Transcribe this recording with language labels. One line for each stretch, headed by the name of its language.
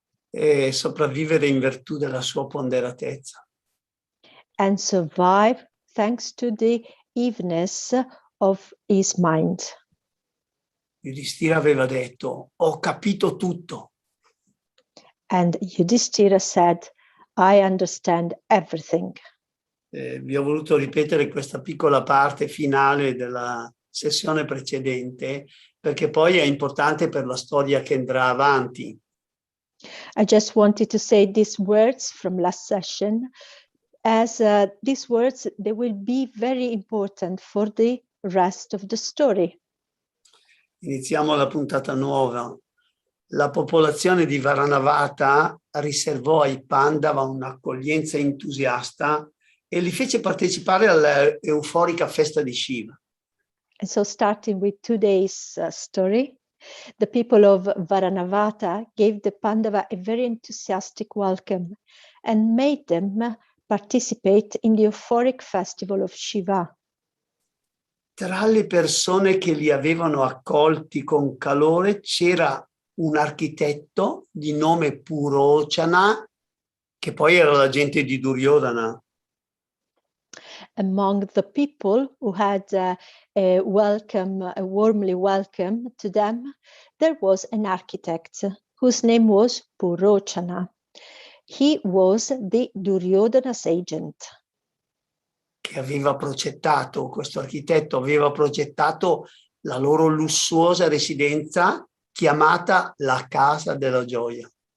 Italian: E sopravvivere in virtù della sua ponderatezza.
English: And survive thanks to the evenness of his mind.
Italian: Yudhishthira aveva detto, ho capito tutto.
English: And Yudhishthira said, I understand everything.
Italian: Vi ho voluto ripetere questa piccola parte finale della sessione precedente perché poi è importante per la storia che andrà avanti.
English: I just wanted to say these words from last session, as these words, they will be very important for the rest of the story.
Italian: Iniziamo la puntata nuova. La popolazione di Varanavata riservò ai Pandava un'accoglienza entusiasta e li fece partecipare all'euforica festa di Shiva.
English: And so starting with today's story, the people of Varanavata gave the Pandava a very enthusiastic welcome and made them participate in the euphoric festival of Shiva.
Italian: Tra le persone che li avevano accolti con calore c'era un architetto di nome Purochana, che poi era l'agente di Duryodhana.
English: Among the people who had a warmly welcome to them, there was an architect whose name was Purochana. He was the Duryodhana's agent.
Italian: Che aveva progettato, questo architetto aveva progettato la loro lussuosa residenza chiamata la Casa della Gioia.